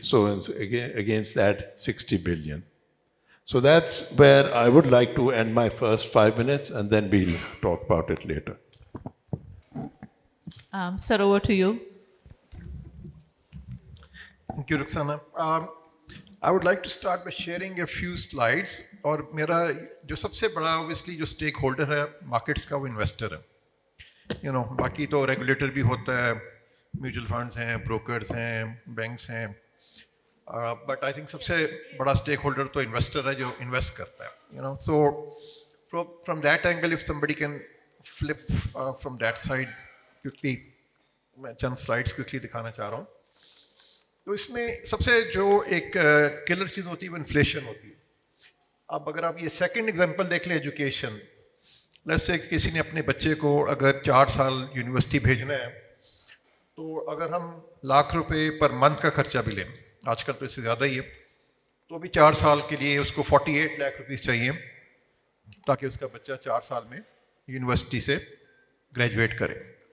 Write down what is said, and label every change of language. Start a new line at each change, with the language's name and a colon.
English: So against that, 60 billion. So that's where I would like to end my first 5 minutes, and then we'll talk about it later. Sir, over to you. Thank you, Rukhsana. I would like to start by sharing a few slides.
Hindi: और मेरा जो सबसे बड़ा obviously जो stakeholder है markets का वो investor है. बाकी तो regulator भी होता है, mutual funds हैं, brokers हैं, banks हैं.
English: But I think
Hindi: सबसे बड़ा stakeholder तो investor है जो invest करता है.
English: So from that angle, if somebody can flip from that side quickly,
Hindi: मैं चंद slides quickly दिखाना चाह रहा हूँ. तो इसमें सबसे जो एक killer चीज़ होती है वो inflation होती है. अब अगर आप ये second example देख लें education,
English: let's say
Hindi: किसी ने अपने बच्चे को अगर 4 साल यूनिवर्सिटी भेजना है, तो अगर हम लाख रुपए पर मंथ का खर्चा भी लें, आजकल तो इससे ज़्यादा ही है, तो भी 4 साल के लिए उसको 48 लाख रुपीस चाहिए ताकि उसका बच्चा 4 साल में यूनिवर्सिटी से ग्रेजुएट करे.